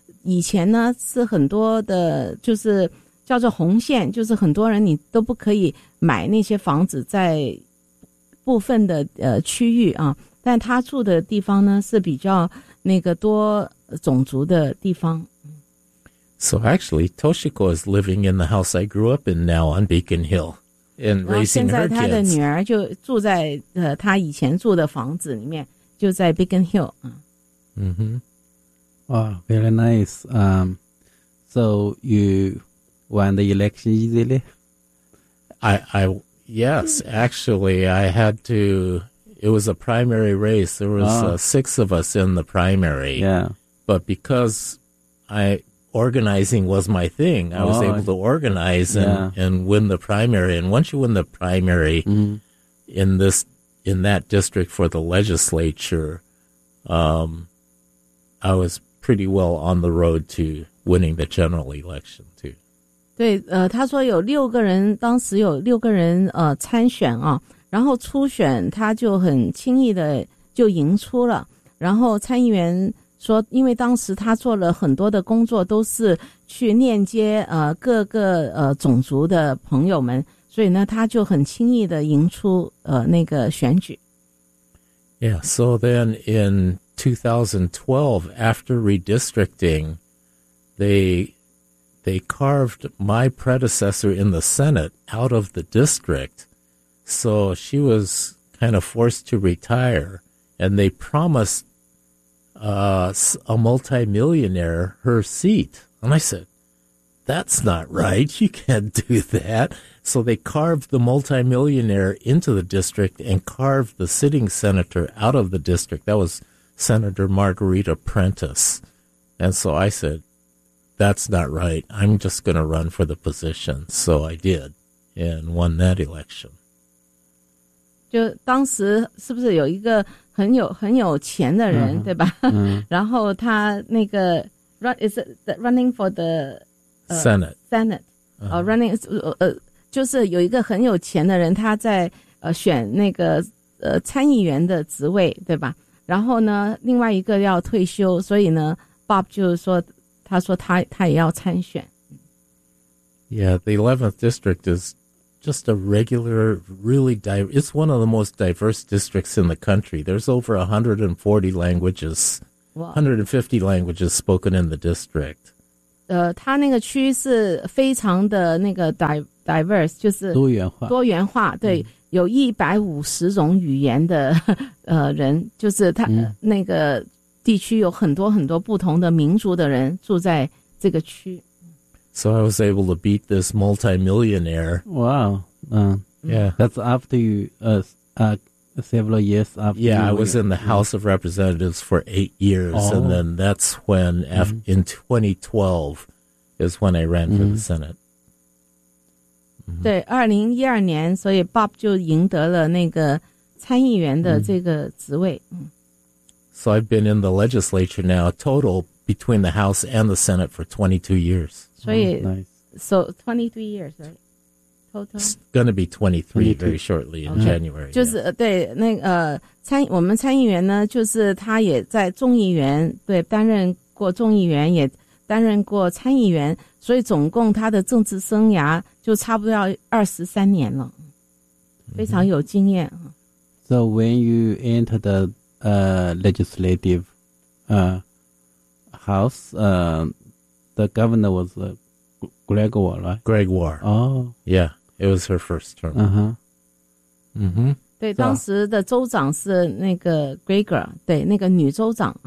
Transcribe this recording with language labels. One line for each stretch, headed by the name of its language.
Chinese: 以前呢是很多的，就是叫做红线，就是很多人你都不可以买那些房子在部分的区域啊。但他住的地方呢是比较那个多种族的地方。
English: So actually, Toshiko is living in the house I grew up in now on Beacon Hill and raising her kids.
Chinese: 现在他的女儿就住在他以前住的房子里面，就在 Beacon Hill。
English: Oh, very nice. So you won the election easily? Yes, actually, I had to. It was a primary race. There was six of us in the primary. Yeah. But because organizing was my thing, I was able to organize and win the primary. And once you win the primary in that district for the legislature, I was pretty well on the road to winning the general election too.
Chinese: 对，他说有六个人，当时有六个人参选啊，然后初选他就很轻易的就赢出了。然后参议员说，因为当时他做了很多的工作，都是去链接各个种族的朋友们，所以呢他就很轻易的赢出那个选举。
English: Yeah, so then in 2012, after redistricting, they carved my predecessor in the Senate out of the district. So she was kind of forced to retire, and they promised a multimillionaire her seat. And I said, that's not right. You can't do that. So they carved the multimillionaire into the district and carved the sitting senator out of the district. That was Senator Margarita Prentice. And so I said, that's not right. I'm just going to run for the position. So I did and won that election.
Chinese: 就当时是不是有一个很有钱的人，对吧？然后他那个
English: is it running for the Senate.
Chinese: Running, 就是有一个很有钱的人，他在选那个参议员的职位，对吧？然后呢，另外一个要退休，所以呢 ，Bob 就是说，他说他也要参选。
English: Yeah, the 11th district is just a regular, really diverse, it's one of the most diverse districts in the country. There's over 140 languages, wow. 150 languages spoken in the district.
Chinese: 它那个区是非常的那个 diverse, 就是多元化。多元化，对，有150种语言的人，就是它那个地区有很多很多不同的民族的人住在这个区。
English: So I was able to beat this multimillionaire. Wow. Yeah. That's after you, several years after. Yeah, I was in the House of Representatives for 8 years. Oh. And then that's when, in 2012, is when I ran for the Senate.
Chinese: 对 ,2012 年,所以 Bob 就赢得了那个参议员的这个职位。
English: So I've been in the legislature now, total between the House and the Senate for 22 years. So, 23 years, right? Total? It's going to be 23 very shortly in January.
Chinese: 就是对那个我们参议员呢，就是他也在众议员对担任过众议员，也担任过参议员，所以总共他的政治生涯就差不多要23年了，非常有经验。
English: So when you enter the legislative house, the governor was Greg Waugh, right? Greg Waugh. Oh. Yeah, it was her first term. Uh-huh. Mm-hmm.
Chinese: 对,当时的州长是那个 Gregor, 对,那个女州长。